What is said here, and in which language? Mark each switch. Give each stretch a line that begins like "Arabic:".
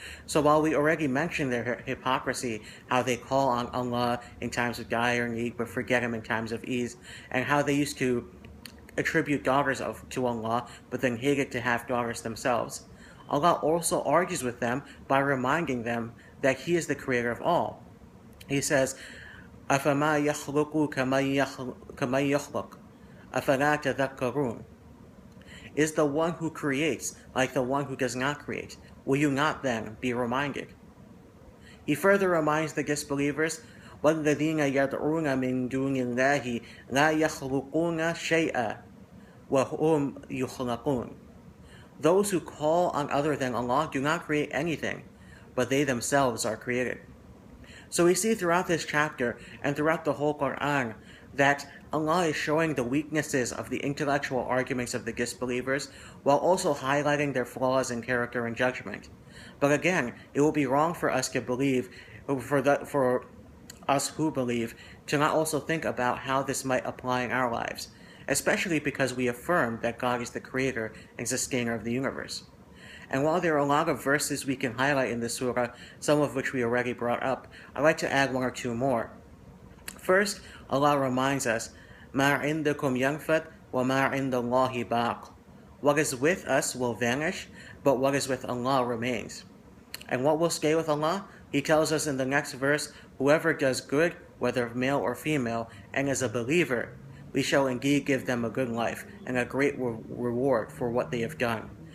English: So while we already mentioned their hypocrisy, how they call on Allah in times of dire need but forget Him in times of ease, and how they used to attribute daughters to Allah but then hated to have daughters themselves, Allah also argues with them by reminding them that He is the creator of all. He says,
Arabic: أَفَمَا يَخْلُقُ كَمَنْ يَخْلُقُ أَفَلَا تَذَكَّرُونَ.
English: Is the one who creates like the one who does not create? Will you not then be reminded? He further reminds the disbelievers,
Arabic: وَالَّذِينَ يَدْعُونَ مِن دُونِ اللَّهِ لَا يَخْلُقُونَ شَيْئًا وَهُمْ يُخْلَقُونَ.
English: Those who call on other than Allah do not create anything, but they themselves are created. So we see throughout this chapter and throughout the whole Quran that Allah is showing the weaknesses of the intellectual arguments of the disbelievers while also highlighting their flaws in character and judgment. But again, it will be wrong for us to believe, for us who believe, to not also think about how this might apply in our lives, especially because we affirm that God is the creator and sustainer of the universe. And while there are a lot of verses we can highlight in this surah, some of which we already brought up, I'd like to add one or two more. First, Allah reminds us,
Arabic: مَا عِنْدَكُمْ يَنْفَدْ وَمَا عِنْدَ اللَّهِ بَاقٍ.
English: What is with us will vanish, but what is with Allah remains. And what will stay with Allah? He tells us in the next verse, whoever does good, whether male or female, and is a believer, we shall indeed give them a good life and a great reward for what they have done.